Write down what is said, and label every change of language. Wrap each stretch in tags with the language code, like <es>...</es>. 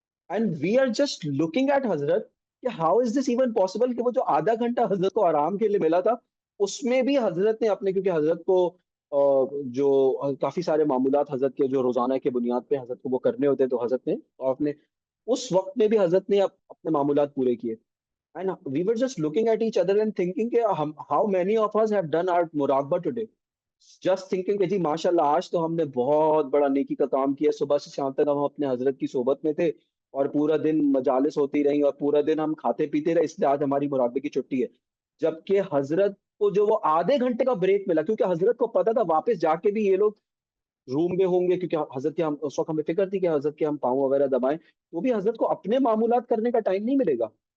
<en>and we are just looking at</en> <hi>हजरत कि</hi> <en>how is this even possible</en> <hi>कि वो जो आधा घंटा हजरत को आराम के लिए मिला था, उसमें भी हजरत ने अपने, क्योंकि हजरत को जो काफी सारे मामूलात हजरत के जो रोजाना के बुनियाद पे हजरत को वो करने होते हैं, तो हजरत ने और अपने उस वक्त में भी हजरत ने अपने मामूलात पूरे किए।</hi> <en>And we were just looking at each other and thinking कि how many of us have done our मुराकबा today? Just thinking</en> <hi>कि जी माशाल्लाह, आज तो हमने बहुत बड़ा नेकी का काम किया। सुबह से शाम तक हम अपने हजरत की सोबत में थे, और पूरा दिन मजालिस होती रही, और पूरा दिन हम खाते पीते रहे, इसलिए आज हमारी मुराकबे की छुट्टी है। जबकि हजरत को जो वो आधे घंटे का ब्रेक मिला, क्योंकि हजरत को पता था वापस जाके भी ये लोग रूम में होंगे, क्योंकि हजरत के हम उस वक्त हमें फिक्र थी कि हजरत के हम पाँव वगैरह दबाएं, तो भी हजरत को अपने मामूलात करने का टाइम नहीं मिलेगा।</hi>